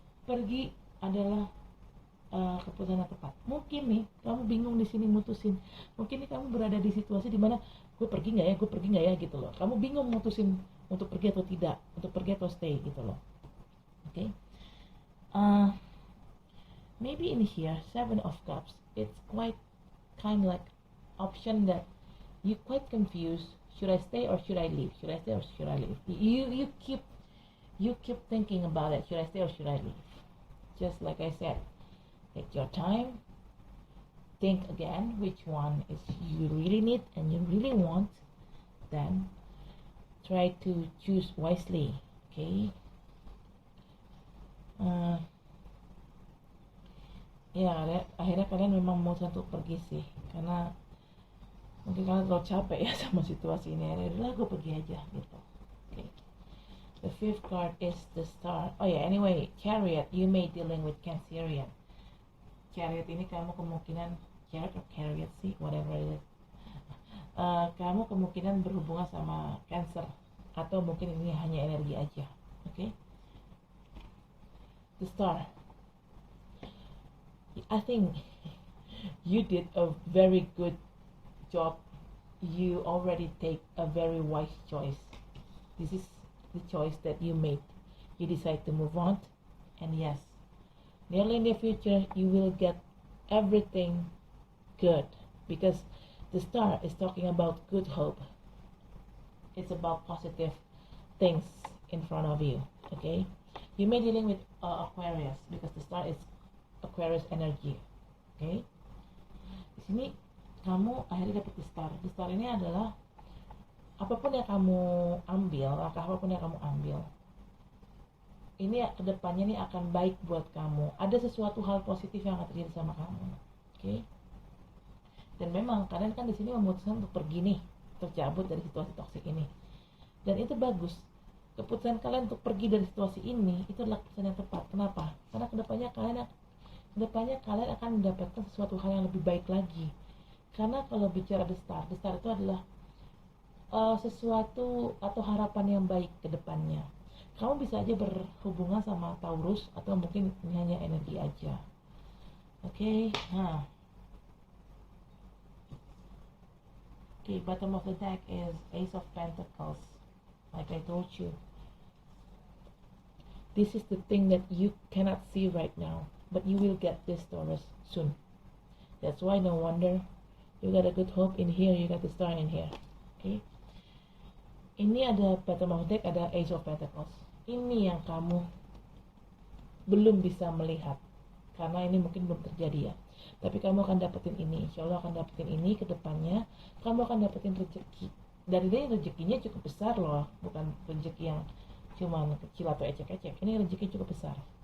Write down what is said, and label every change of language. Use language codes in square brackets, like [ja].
[id] Pergi adalah keputusan yang tepat. Mungkin nih kamu bingung di sini mutusin. Mungkin nih kamu berada di situasi di mana gue pergi nggak ya gitu loh. Kamu bingung mutusin untuk pergi atau tidak, untuk pergi atau stay gitu loh. Oke. [en] maybe in here, Seven of Cups, it's quite kind of like option that you're quite confused. Should I stay or should I leave? Should I stay or should I leave? You keep thinking about it. Should I stay or should I leave? Just like I said, take your time. Think again which one is you really need and you really want. Then try to choose wisely. Okay. [id] Ya, akhirnya kalian memang mau untuk pergi sih, karena mungkin kalian terlalu capek ya sama situasi ini. Udah, gue pergi aja gitu. Okay. [en] The fifth card is the Star. Oh yeah, anyway, Chariot. You may dealing with Cancerian. [id] Chariot ini kamu kemungkinan Chariot or Chariot sih, [en] whatever it is. [id] Kamu kemungkinan berhubungan sama Cancer, atau mungkin ini hanya energi aja. Okay. [en] The Star. I think you did a very good job. You already take a very wise choice. This is the choice that you made. You decide to move on, and yes, nearly in the future you will get everything good, because the Star is talking about good hope. It's about positive things in front of you. Okay, you may dealing with Aquarius, because the Star is Aquarius energy. [id] Okay, di sini kamu akhirnya dapat the Star. The Star ini adalah apapun yang kamu ambil, langkah apapun yang kamu ambil, ini kedepannya ini akan baik buat kamu. Ada sesuatu hal positif yang akan terjadi sama kamu. Okay? Dan memang kalian kan di sini memutuskan untuk pergi nih, untuk cabut dari situasi toksik ini. Dan itu bagus. Keputusan kalian untuk pergi dari situasi ini itu adalah keputusan yang tepat. Kenapa? Karena kedepannya kalian akan mendapatkan sesuatu hal yang lebih baik lagi. Karena kalau bicara the Star itu adalah sesuatu atau harapan yang baik ke depannya. Kamu bisa aja berhubungan sama Taurus, atau mungkin ini hanya energi aja. [en] Oke, bottom of the deck is Ace of Pentacles. Like I told you, this is the thing that you cannot see right now, but you will get this, Taurus, soon. That's why no wonder you got a good hope in here, you got the Star in here. [id] Okay. Ini ada [en] bottom of deck, [id] ada Ace of Pentacles. Ini yang kamu belum bisa melihat, karena ini mungkin belum terjadi ya. Tapi kamu akan dapetin ini, insya Allah akan dapetin ini ke depannya. Kamu akan dapetin rezeki. Dan ini rezekinya cukup besar loh, bukan rezeki yang cuma kecil atau ecek-ecek. Ini rezeki cukup besar.